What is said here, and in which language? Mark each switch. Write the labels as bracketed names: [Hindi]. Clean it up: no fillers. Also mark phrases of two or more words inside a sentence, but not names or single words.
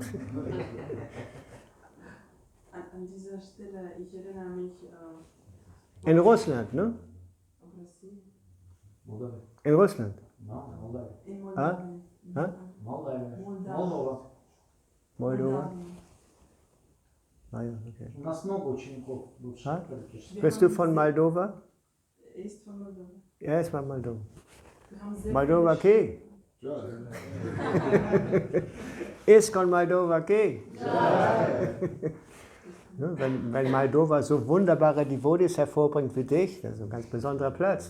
[German] An dieser Stelle, ich erinnere mich... in Russland, ne? In Russland? In Moldawien. Moldova? Ah ja, okay. [Russian] У нас много учеников бывших практически. [German] Bist du von Moldova? Er ist von Moldova. Er ist von Moldova. Wir haben sehr Moldova viele Ke? ISKCON Moldova Ke? Wenn Moldova so wunderbare Devotees hervorbringt wie dich, das ist ein ganz besonderer Platz.